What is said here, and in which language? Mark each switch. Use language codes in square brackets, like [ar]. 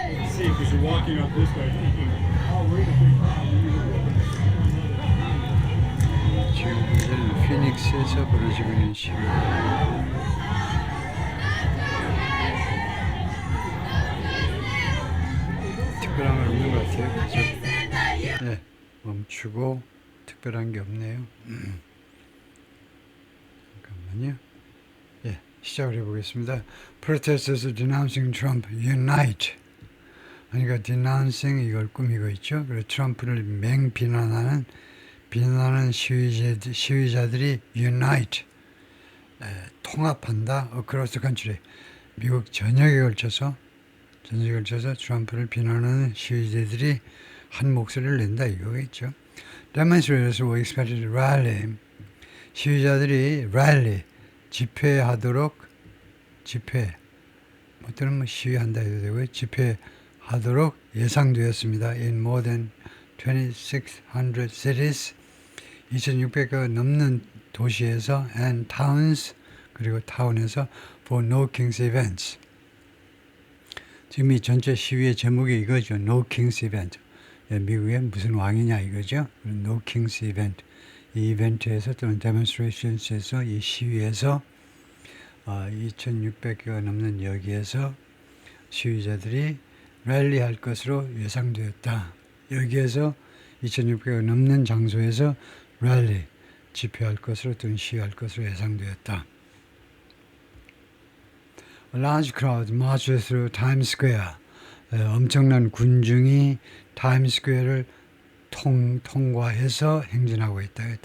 [en] See, because you're walking up this way thinking, oh, we're the big problem. [ko] 지금 현재 피닉스에서 벌어지고 있는 시위. 특별한 건 없는 것 같아요. 그죠? 네, 멈추고 특별한 게 없네요. 잠깐만요. 예, 시작을 해보겠습니다. [en] Protesters denouncing Trump unite. [ko] 그러니까 denouncing 이걸 꾸미고 있죠. 그래서 트럼프를 맹비난하는 시위자들이 unite, 통합한다. [en] across the country. [ko] 미국 전역에 걸쳐서 트럼프를 비난하는 시위자들이 한 목소리를 낸다 이거겠죠. [en] Demonstrators were expected to rally. [ko] 시위자들이 rally, 집회하도록 뭐 또는 시위한다 해도 되고요. 집회하도록 예상되었습니다. [en] In more than 2,600 cities, [ko] 2,600가 넘는 도시에서 [en] and towns, [ko] 그리고 타운에서 [en] for No Kings events. [ko] 지금 이 전체 시위의 제목이 이거죠. [en] No Kings event. [ko] 미국엔 무슨 왕이냐 이거죠. [en] No Kings event. [ko] 이 이벤트에서 또는 demonstrations에서 이 시위에서 2,600개가 넘는 여기에서 시위자들이 랠리할 것으로 예상되었다. 여기에서 2,600개가 넘는 장소에서 랠리, 집회할 것으로 또는 시위할 것으로 예상되었다. [en] A large crowd marches through Times Square. [ko] 엄청난 군중이 타임스퀘어를 통과해서 행진하고 있다.